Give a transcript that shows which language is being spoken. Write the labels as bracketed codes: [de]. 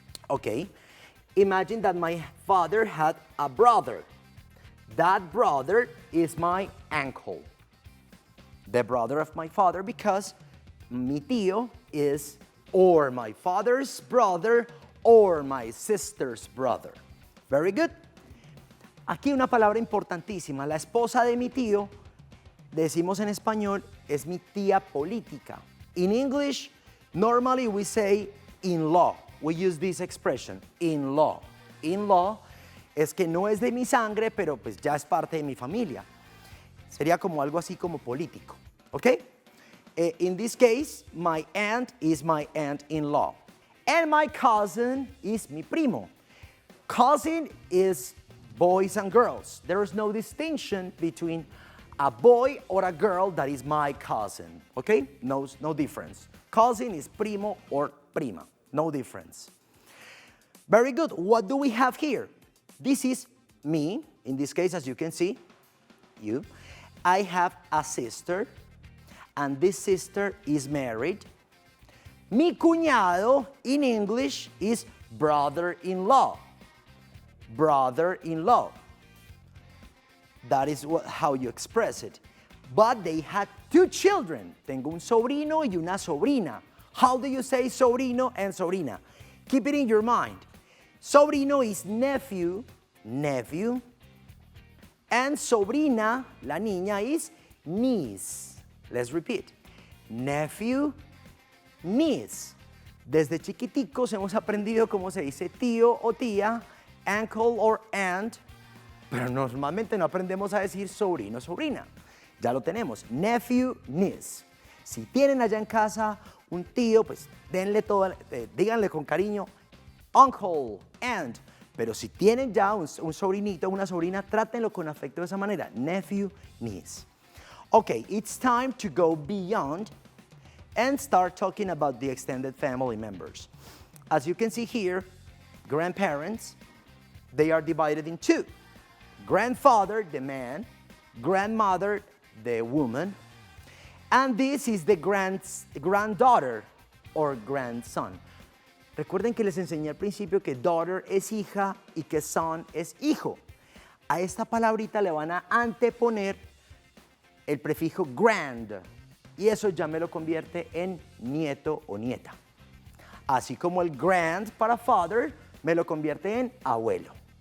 [en] Okay, imagine that my father had a brother. That brother is my uncle. The brother of my father, because mi tío is or my father's brother or my sister's brother. Very good. [es] Aquí una palabra importantísima. La esposa de mi tío, decimos en español, es mi tía política. [en] In English, normally we say in-law. We use this expression, in-law. [es] In-law es que no es de mi sangre, pero pues ya es parte de mi familia. Sería como algo así como político, ¿ok? [en] In this case, my aunt is my aunt-in-law. And my cousin is mi primo. Cousin is boys and girls. There is no distinction between a boy or a girl that is my cousin, okay? No difference. Cousin is primo or prima, no difference. Very good. What do we have here? This is me, in this case, as you can see, you. I have a sister, and this sister is married. Mi cuñado, in English, is brother-in-law. Brother-in-law. That is how you express it. But they had two children. [es] Tengo un sobrino y una sobrina. [en] How do you say sobrino and sobrina? Keep it in your mind. Sobrino is nephew, nephew. And sobrina, [es] la niña, [en] is niece. Let's repeat. Nephew, niece. [es] Desde chiquiticos hemos aprendido cómo se dice tío o tía, [en] uncle or aunt, [es] pero normalmente no aprendemos a decir sobrino o sobrina. Ya lo tenemos. Nephew, niece. Si tienen allá en casa un tío, pues denle todo, díganle con cariño, uncle, aunt. Pero si tienen ya un sobrinito o una sobrina, trátenlo con afecto de esa manera. [en] Nephew, niece. Okay, it's time to go beyond and start talking about the extended family members. As you can see here, grandparents, they are divided in two. Grandfather, the man, grandmother, the woman, and this is the granddaughter or grandson. [es] Recuerden que les enseñé al principio que daughter es hija y que son es hijo. A esta palabrita le van a anteponer el prefijo grand y eso ya me lo convierte en nieto o nieta. Así como el grand para father me lo convierte en abuelo.